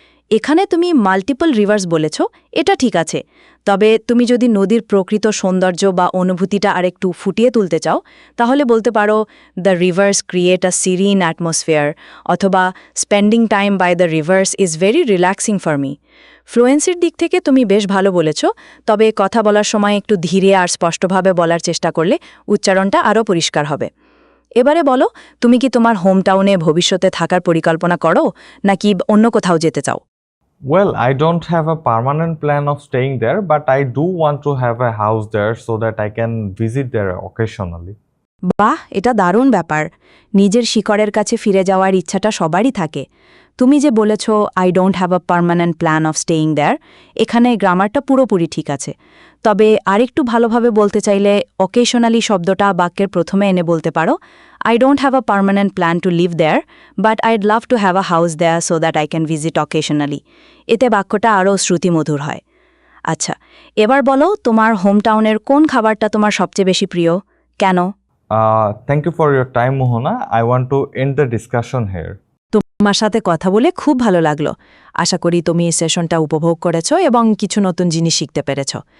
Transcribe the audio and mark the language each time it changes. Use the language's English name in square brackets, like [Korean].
[Bangla] এখানে তুমি multiple reverse বলেছ, এটা ঠিক আছে। তবে তুমি যদি নদীর প্রকৃত সৌন্দর্য বা অনুভূতিটা আরেকটু ফুটিয়ে তুলতে চাও, তাহলে বলতে পারো [English] the rivers create a serene atmosphere, [Bangla] অথবা [English] Spending time by the rivers is very relaxing for me. [Bangla] ফ্লুয়েন্সির দিক থেকে তুমি বেশ ভালো বলেছ, তবে কথা বলার সময় একটু ধীরে আর স্পষ্টভাবে বলার চেষ্টা করলে উচ্চারণটা আরও পরিষ্কার হবে। এবারে বলো, তুমি কি তোমার হোম টাউনে ভবিষ্যতে থাকার পরিকল্পনা করো, নাকি অন্য কোথাও যেতে চাও? [English] Well, I don't have a permanent plan of staying there, but I do want to have a house there so that I can visit there occasionally. [Bangla] বাহ, এটা দারুণ ব্যাপার। নিজের শিকড়ের কাছে ফিরে যাওয়ার ইচ্ছাটা সবারই থাকে। তুমি যে বলেছ [English] I don't have a permanent plan of staying there, [Bangla] এখানে গ্রামারটা পুরোপুরি ঠিক আছে। তবে আরেকটু ভালোভাবে বলতে চাইলে অকেশনালি শব্দটা বাক্যের প্রথমে এনে বলতে পারো [English] I don't have a permanent plan to live there, but I'd love to have a house there so that I can visit occasionally. [Bangla] এতে বাক্যটা আরও শ্রুতিমধুর হয়। আচ্ছা, এবার বলো তোমার হোমটাউনের কোন খাবারটা তোমার সবচেয়ে বেশি প্রিয়, কেন? [English] Thank you for your time Mohona, I want to end the discussion here. [Bangla] তোমার সাথে কথা বলে খুব ভালো লাগলো। আশা করি তুমি এই সেশনটা উপভোগ করেছো এবং কিছু নতুন জিনিস শিখতে পেরেছ।